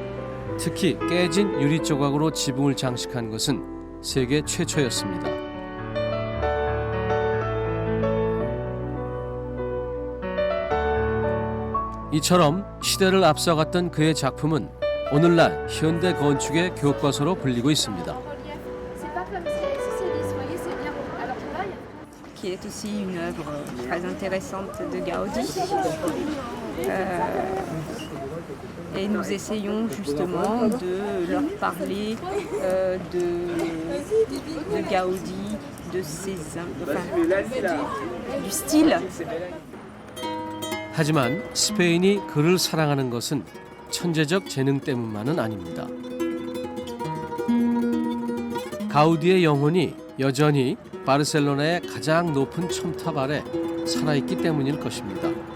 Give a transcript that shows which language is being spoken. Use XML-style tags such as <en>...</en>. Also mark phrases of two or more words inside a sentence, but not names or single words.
<ko>특히 깨진 유리 조각으로 지붕을 장식한 것은 세계 최초였습니다. 이처럼 시대를 앞서갔던 그의 작품은 오늘날 현대 건축의 교과서로 불리고 있습니다.</ko> <fr>Qui est aussi une œuvre très intéressante de Gaudi. Et nous essayons justement de leur parler de Gaudi, de du style.</fr> <ko>하지만 스페인이 그를 사랑하는 것은 천재적 재능 때문만은 아닙니다. 가우디의 영혼이 여전히 바르셀로나의 가장 높은 첨탑 아래 살아있기 때문일 것입니다.</ko>